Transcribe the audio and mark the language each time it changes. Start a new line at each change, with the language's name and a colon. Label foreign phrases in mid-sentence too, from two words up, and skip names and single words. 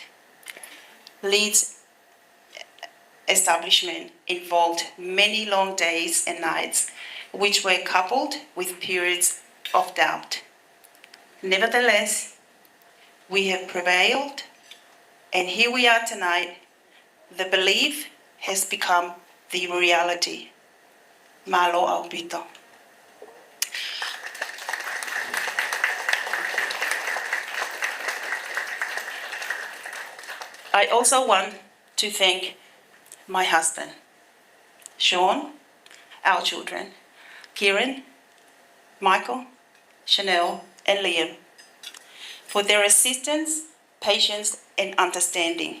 English: Lead's establishment involved many long days and nights, which were coupled with periods of doubt. Nevertheless, we have prevailed, and here we are tonight. The belief has become the reality.
Samoan: Malo aupito.
English: I also want to thank my husband, Sean, our children, Kieran, Michael, Chanel, and Liam, for their assistance, patience, and understanding.